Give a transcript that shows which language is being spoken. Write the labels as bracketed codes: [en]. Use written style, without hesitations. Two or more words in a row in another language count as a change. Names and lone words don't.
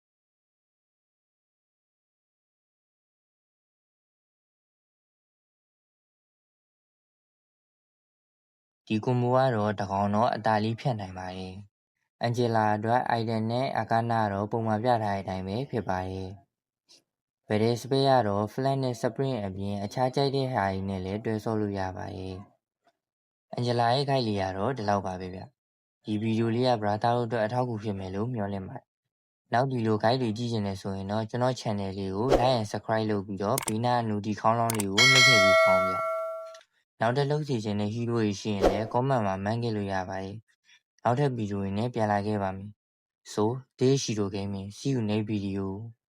[my] ဒီ combo ကတော့တကောင်တော့အတားလေးဖြတ်နိုင်ပါတယ်Angela အတွက် item နဲ့ Arcana တော့ပုံမှန်ပြထားတဲ့အတိုင်းပဲဖြစ်ပါတယ် [en] Battle Spell [my] ကတော့ Flash နဲ့ Sprint အပြင်အခြားကြိုက်တဲ့ဟာတွေနဲ့လည်းတွဲဆော့လို့ရပါတယ်Angela ရဲ့ guide လေးကတော့ဒီလောက်ပါပဲဗျဒီဗီဒီယိုလေးက brother တို့အတွက်အထောက်အကူဖြစ်မယ်လို့မျှော်လင့်ပါတယ်နောက်ဒီလို guide တွေကြည့်ချင်တယ်ဆိုရင်တော့ကျွန်တော် channel လေးကို [en] like and subscribe [my] လုပ်ပြီးတော့ဘေးနား notification ခေါင်းလောင်းလေးကိုနှိပ်ထည့်ပြီးဖောင်းပြနောက်ထပ်လုပ်စီခြင်းတဲ့ hero တွေရှိရင်လည်း comment မှာ man ခဲ့လို့ရပါတယ်နောက်ထပ်ဗီဒီယိုတွေနဲ့ပြန်လာခဲ့ပါမယ် [en] So this is Shiro Gaming see you next video